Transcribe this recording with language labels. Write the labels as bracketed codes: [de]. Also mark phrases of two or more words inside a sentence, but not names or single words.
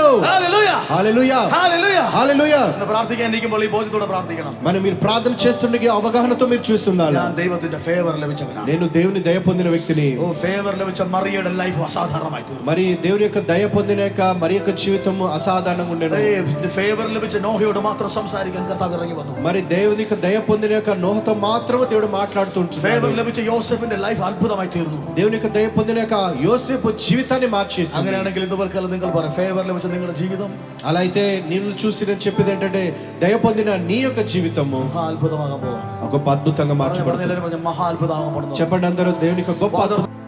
[ml] ഹല്ലേലൂയ. [te] హల్లెలూయా, [ml] ഹല്ലേലൂയ. [te] హల్లెలూయా. [ml] ഇന്ന് പ്രാർത്ഥിക്കാൻ ഇരിക്കുമ്പോൾ ഈ ബോധ്യത്തോടെ പ്രാർത്ഥിക്കണം. [te] మరి మీరు ప్రార్థన చేస్తుండగా అవగాహనతో మీరు చూస్తున్నారు, [ml] ഞാൻ ദൈവത്തിന്റെ ഫേവർ ലഭിച്ചവനാണ്. [te] నేను దేవుని దయ పొందిన వ్యక్తిని. [ml] ഓ ഫേവർ ലഭിച്ച മറിയയുടെ ലൈഫ് അസാധാരണമായി തീർന്നു. [te] మరి దేవుని యొక్క దయ పొందిన యొక్క మరి యొక్క జీవితం అసాధారణంగా ఉండేది. [ml] ഫേവർ ലഭിച്ച നോഹയോട് മാത്രം സംസാരിക്കാൻ കർത്താവ് ഇറങ്ങി വന്നു. [te] మరి దేవుని యొక్క దయ పొందిన యొక్క నోహతో మాత్రమే దేవుడు మాట్లాడుతుంటాడు. [ml] ഫേവർ ലഭിച്ച യോസേഫിന്റെ ലൈഫ് അത്ഭുതമായി തീർന്നു. [te] దేవుని యొక్క దయ పొందిన యొక్క యోసేపు జీవితాన్ని మార్చేసి. [ml] അങ്ങനെയാണെങ്കിൽ ഇതുപോൽക്കാലം നിങ്ങൾ പറ, ഫേവർ ലഭിച്ച നിങ്ങളുടെ ജീവിതം [te] అలా అయితే నేను చూసి నేను చెప్పేది ఏంటంటే, దయ పొందిన నీ యొక్క జీవితము [ml] അത്ഭുതമാകാൻ പോവാണ്. [te] ఒక అద్భుతంగా మార్చబడుతుంది. [ml] മഹാ അത്ഭുതമാകപ്പെടുന്നു. [te] చెప్పండి అందరూ, దేవుని యొక్క గొప్ప